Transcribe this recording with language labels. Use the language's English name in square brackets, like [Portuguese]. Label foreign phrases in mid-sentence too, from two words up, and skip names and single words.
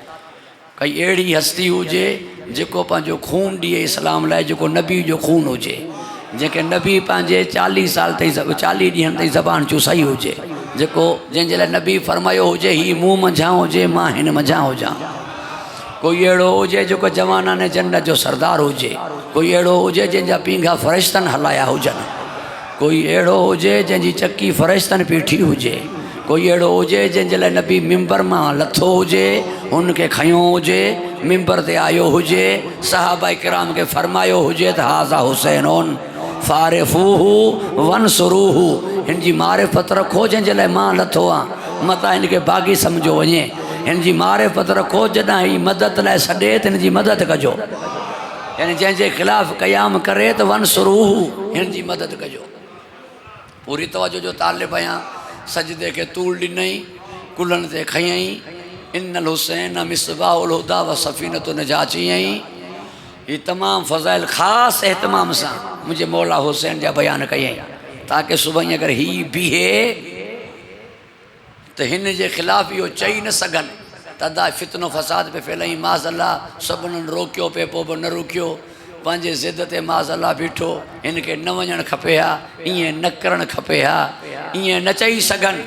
[Sindhi] कई अहिड़ी हस्ती हुजे जेको पंहिंजो खून ॾिए इस्लाम लाइ, जेको नबी जो खून हुजे, जंहिंखे नबी पंहिंजे 40 साल ताईं 40 ॾींहंनि ताईं ज़बान चुसाई हुजे, जेको जंहिंजे लाइ नबी फरमायो हुजे हीउ मूं मंझां हुजे मां हिन मंझां हुजां। कोई अहिड़ो हुजे जेको जवाना ने जन्नत जो सरदार हुजे, कोई अहिड़ो हुजे जंहिंजा पींघा फ़रिश्तनि हलाया हुजनि, कोई अहिड़ो हुजे जंहिंजी चकी फ़रिश्तनि पीठी हुजे, कोई अहिड़ो हुजे जंहिंजे लाइ नबी मिंबर मां लथो हुजे, हुनखे खयो हुजे, मिंबर ते आयो हुजे, सहाबा किराम के फरमायो हुजे त [Arabic] هذا حسين فاعرفوه وانصروه, [Sindhi] हिन जी मारिफ़त रखो जंहिंजे लाइ मां लथो आहियां, मता हिन खे बाग़ी सम्झो वञे। हिन जी मारिफ़त रखो जॾहिं ही मदद लाइ सॾे त हिन जी मदद कजो, यानी जंहिंजे ख़िलाफ़ क़याम करे त वनसुरूहु, हिन जी मदद कजो। पूरी तवजो जो तालिब आहियां। सजदे के तूल ॾिनई, कुल्हनि ते खयई, [Arabic] إن الحسين مصباح الهدى وسفينة النجاة [Sindhi] चयई। ये तमाम फ़ज़ाइल ख़ास एहतमाम सां मुझे मौला हुसैन जा बयान कयई, ताकि सुबह अगर ही बीहे तो हिन जे ख़िलाफ़ इहो चई न सघनि तदा फितनो फ़साद पे फैलई। माज़अल्लाह सभिनीनि रोकियो पे, पोइ बि न रुकियो, पंहिंजे ज़िद ते माज़अल्लाह बीठो। हिन खे न वञणु खपे हा, ईअं न करणु खपे हा, ईअं न चई सघनि।